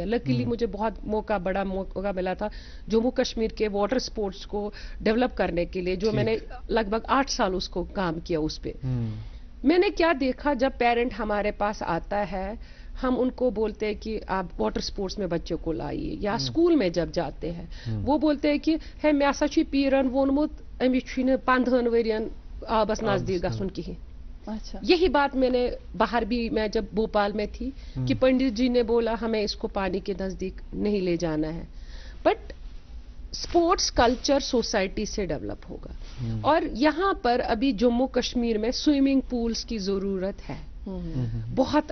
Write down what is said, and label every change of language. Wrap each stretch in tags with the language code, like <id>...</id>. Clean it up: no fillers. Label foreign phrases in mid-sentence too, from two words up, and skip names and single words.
<ur>لکیلی مجھے بہت بڑا موقع ملا تھا جموں کشمیر کے</ur> <en>water sports</en> <ur>کو ڈیولپ کرنے کے لیے, جو میں نے لگ بھگ 8 سال اس کو کام کیا اس پہ. میں نے کیا دیکھا, جب پیرنٹ ہمارے پاس آتا ہے ہم ان کو بولتے ہیں کہ آپ</ur> <en>water sports</en> <ur>میں بچوں کو لائیے, یا اسکول میں جب جاتے ہیں وہ بولتے ہیں کہ ہے</ur> <ks>میں ہسا چھ پیرن وونمت امس چھُنہٕ 15 ؤرین آبس نزدیک گژھُن کہین.</ks> <ur>یہی بات میں نے باہر بھی, میں جب بھوپال میں تھی, کہ پنڈت جی نے بولا ہمیں اس کو پانی کے نزدیک نہیں لے جانا ہے.</ur> <en>but sports culture</en> <ur>سوسائٹی سے ڈیولپ ہوگا, اور یہاں پر ابھی جموں کشمیر میں</ur> <en>swimming pools</en> <ur>کی ضرورت ہے بہت.</ur>